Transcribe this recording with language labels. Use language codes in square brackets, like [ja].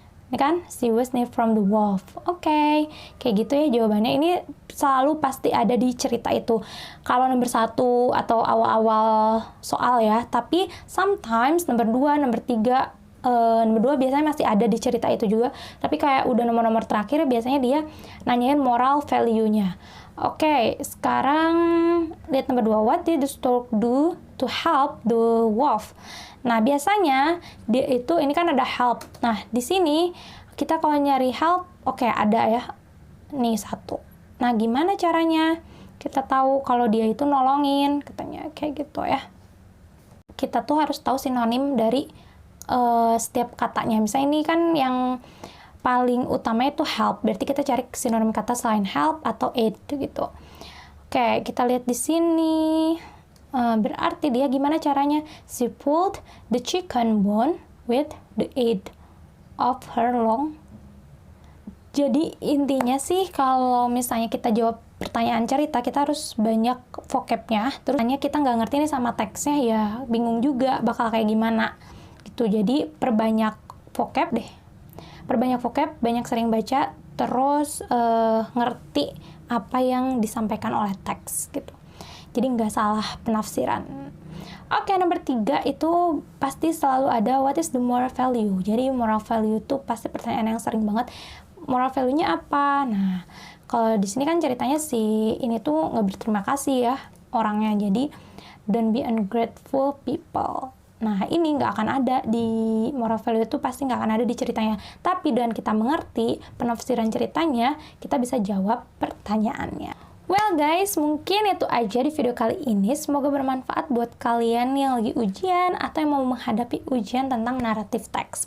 [id] Ini kan, [en] she was saved from the wolf. [id] Oke, kayak gitu ya jawabannya. Ini selalu pasti ada di cerita itu. Kalau nomor 1 atau awal-awal soal ya. Tapi sometimes nomor 2, nomor 3, nomor 2 biasanya masih ada di cerita itu juga. Tapi kayak udah nomor-nomor terakhir biasanya dia nanyain moral value-nya. Oke, sekarang lihat nomor 2. [en] What did the stork do to help the wolf? [id] Nah, biasanya dia itu, ini kan ada help. Nah, di sini kita kalau nyari help, oke, ada ya. Nih 1. Nah, gimana caranya kita tahu kalau dia itu nolongin? Katanya kayak gitu ya. Kita tuh harus tahu sinonim dari setiap katanya. Misalnya ini kan yang paling utama itu help. Berarti kita cari sinonim kata selain help atau aid gitu. Oke, kita lihat di sini. Berarti dia gimana caranya? [en] She pulled the chicken bone with the aid of her long. [id] Jadi intinya sih kalau misalnya kita jawab pertanyaan cerita, kita harus banyak vocabnya. Terus hanya kita nggak ngerti nih sama teksnya, ya bingung juga bakal kayak gimana gitu. Jadi perbanyak vocab deh. Perbanyak vocab, banyak sering baca, terus ngerti apa yang disampaikan oleh teks gitu. Jadi nggak salah penafsiran. Oke, nomor 3 itu pasti selalu ada what is the moral value. Jadi moral value itu pasti pertanyaan yang sering banget. Moral value-nya apa? Nah, kalau di sini kan ceritanya si ini tuh nggak berterima kasih ya orangnya. Jadi [en] don't be ungrateful people. [id] Nah, ini nggak akan ada di moral value itu, pasti nggak akan ada di ceritanya. Tapi dengan kita mengerti penafsiran ceritanya, kita bisa jawab pertanyaannya. Well guys, mungkin itu aja di video kali ini. Semoga bermanfaat buat kalian yang lagi ujian atau yang mau menghadapi ujian tentang naratif teks.